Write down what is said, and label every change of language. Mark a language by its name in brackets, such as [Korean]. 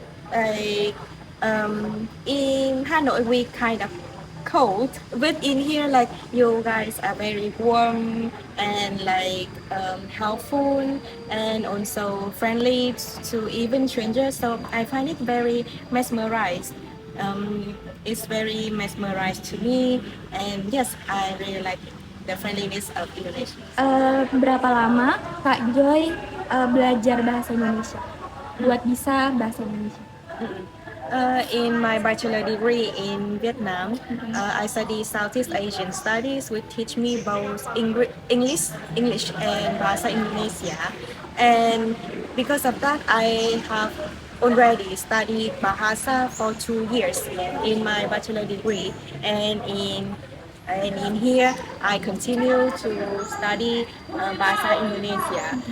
[English] Like in Hanoi, we kind of cold, but in here, like you guys are very warm and like helpful and also friendly to even strangers. So I find it very mesmerized. It's very mesmerized to me, and yes, I really like the friendliness of Indonesia. [Indonesian] Berapa lama Kak Joy belajar bahasa Indonesia? Buat bisa bahasa Indonesia. [English] In my bachelor degree in Vietnam, I study Southeast Asian studies, which teach me both English and Bahasa Indonesia. And because of that, I have already studied Bahasa for 2 years in my bachelor degree, and in here I continue to study Bahasa Indonesia.